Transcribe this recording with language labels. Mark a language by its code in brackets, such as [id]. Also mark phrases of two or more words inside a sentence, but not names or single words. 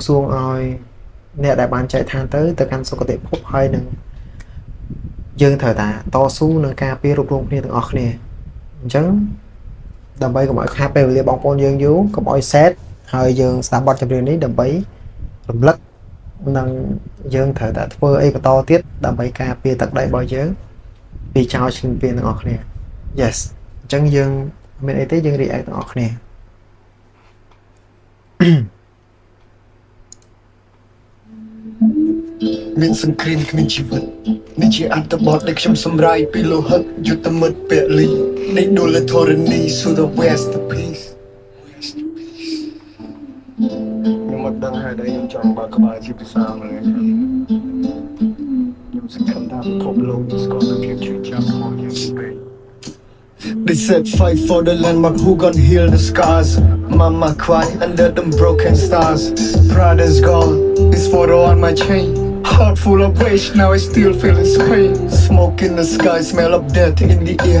[km] សួងឲ្យអ្នកដែលបានចែកឋានទៅកាន់សុគតិភពហើយនឹងយើងត្រូវតាតស៊ូនឹងការពាររូបរងគ្នាទាំងអស់គ្នាអញ្ចឹងដើម្បីកុំឲ្យខាតពេលវេលាបងប្អូនយើងយូរកុំឲ្យសេតហើយយើងស្ដាប់បទចម្រៀងនេះដើម្បីរំលឹកនិងយើងត្រូវតែធ្វើអីបន្តទៀតដើម្បីការពារទឹកដីរបស់យើងពីចោរឈ្លានពានទាំងអស់គ្នា Yes អញ្ចឹងយើងមានអីទេយើង react ទាំងអស់គ្នា មានសង្គ្រាមគ្មានជីវិតនេះជាអត្ថបទដែលខ្ញុំសម្រាយពីលោហិតយុទ្ធមិត្តពលីនៃដួលធរណី [en] so the west peace [km] ខ្ញុំមកដឹងហើយដែលខ្ញុំចង់បើកក្បាលជាភាសាអង់គ្លេស ខ្ញុំសង្ឃឹមថាពិភពលោកស្គាល់នូវភាពជឿជាក់របស់យើងពេក [en] They said fight for the land, but who gon' heal the scars? Mama cried under them broken stars. Pride is gone, this photo on my chain. Heart full of rage, now I still feel its pain. Smoke in the sky, smell of death in the air.